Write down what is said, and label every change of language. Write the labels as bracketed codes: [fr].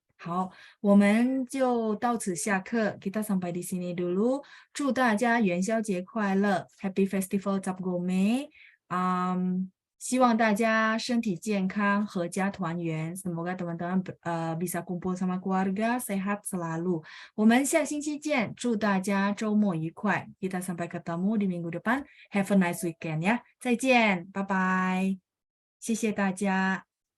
[zh] 好，我们就到此下课， kita sampai di sini dulu。祝大家元宵节快乐 ， Happy Festival Cap Gome。希望大家身体健康，阖家团圆。 [id] Semoga teman-teman bisa kumpul sama keluarga, sehat selalu. [zh] 我们下星期见，祝大家周末愉快。 [id] Kita sampai ketemu di minggu depan. Have a nice weekend ya. 再见，拜拜，谢谢大家。